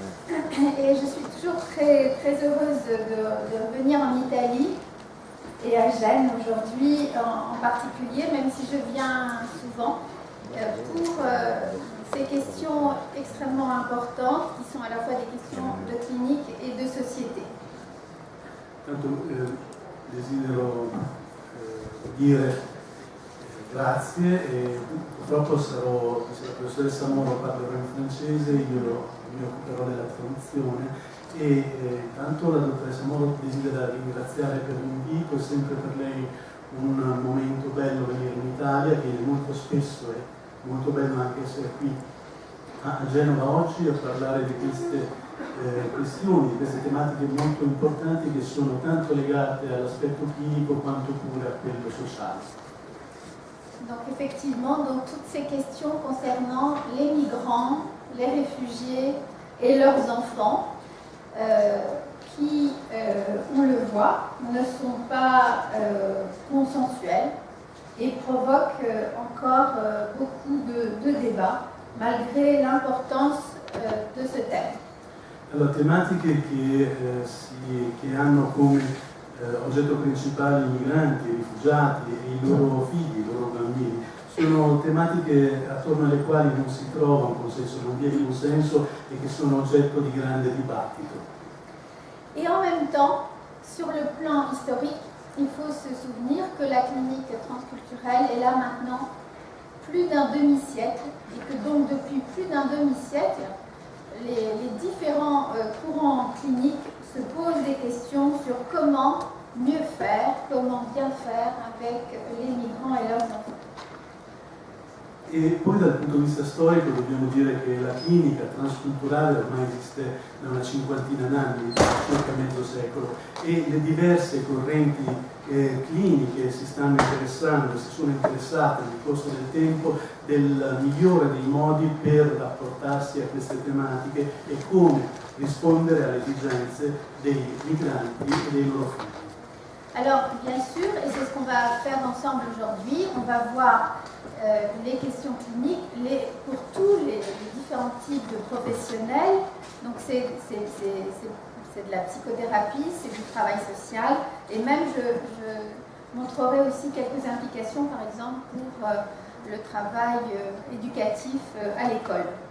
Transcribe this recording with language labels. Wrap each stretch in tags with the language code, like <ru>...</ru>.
<fr>Et je suis toujours très, très heureuse de revenir en Italie et à Gênes aujourd'hui en particulier, même si je viens souvent, pour ces questions extrêmement importantes qui sont à la fois des questions de clinique et de société.</fr> <it>Tanto desidero dire grazie e purtroppo sarò, se la professoressa Moro parlerà in francese, io mi occuperò della traduzione e tanto la dottoressa Moro desidera ringraziare per l'invito, è sempre per lei un momento bello venire in Italia, che molto spesso è molto bello anche essere qui a Genova oggi a parlare di queste questioni, di queste tematiche molto importanti che sono tanto legate all'aspetto clinico quanto pure a quello sociale.</it> <fr>Donc effectivement, donc, toutes ces questions concernant les migrants, les réfugiés et leurs enfants, qui, on le voit, ne sont pas consensuelles. et provoque encore beaucoup de débats, malgré l'importance de ce thème.</fr> <it>Allora, tematiche che hanno come oggetto principale i migranti, i rifugiati e i loro figli, i loro bambini, sono tematiche attorno alle quali non si trova un consenso, non vi è consenso e che sono oggetto di grande dibattito.</it> <fr>Et en même temps, sur le plan historique, il faut se souvenir que la clinique transculturelle est là maintenant plus d'un demi-siècle et que donc depuis plus d'un demi-siècle, les différents courants cliniques se posent des questions sur comment mieux faire, comment bien faire avec les migrants et leurs enfants.</fr> <it>E poi dal punto di vista storico dobbiamo dire che la clinica transculturale ormai esiste da una cinquantina d'anni, circa mezzo secolo, e le diverse correnti cliniche si stanno interessando, si sono interessate nel corso del tempo del migliore dei modi per rapportarsi a queste tematiche e come rispondere alle esigenze dei migranti e dei loro figli.</it> <fr>Alors, bien sûr, et c'est ce qu'on va faire ensemble aujourd'hui, on va voir les questions cliniques pour tous les différents types de professionnels. Donc, c'est de la psychothérapie, c'est du travail social, et même je montrerai aussi quelques implications, par exemple, pour le travail éducatif à l'école.</fr>